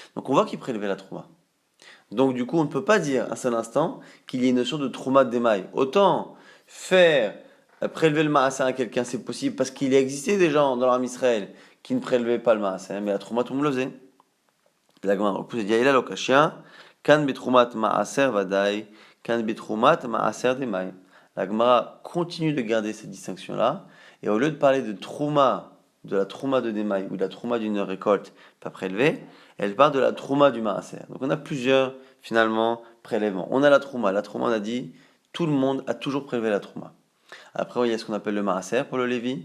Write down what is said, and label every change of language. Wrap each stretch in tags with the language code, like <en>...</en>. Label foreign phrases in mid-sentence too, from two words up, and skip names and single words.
<fr>Donc on voit qu'ils prélevaient la Trouma. Donc du coup, on ne peut pas dire un seul instant qu'il y ait une notion de trouma d'émail. Autant faire prélever le maaser à quelqu'un, c'est possible parce qu'il existait des gens dans l'armée Israël qui ne prélevaient pas le maaser, mais la trouma, tout le monde le faisait. La Gemara repousse et dit</fr> <arc>אלא לא קשיא, כאן בתרומת מעשר ודאי, כאן בתרומת מעשר דמאי.</arc> <fr>La Gemara continue de garder cette distinction-là, et au lieu de parler de trouma, de la trouma de demai ou de la trouma d'une récolte pas prélevée, elle parle de la trouma du maaser. Donc on a plusieurs finalement prélèvements. On a la trouma. La trouma, on a dit, tout le monde a toujours prélevé la trouma. Après, il y a ce qu'on appelle le maaser pour le Lévi.</fr>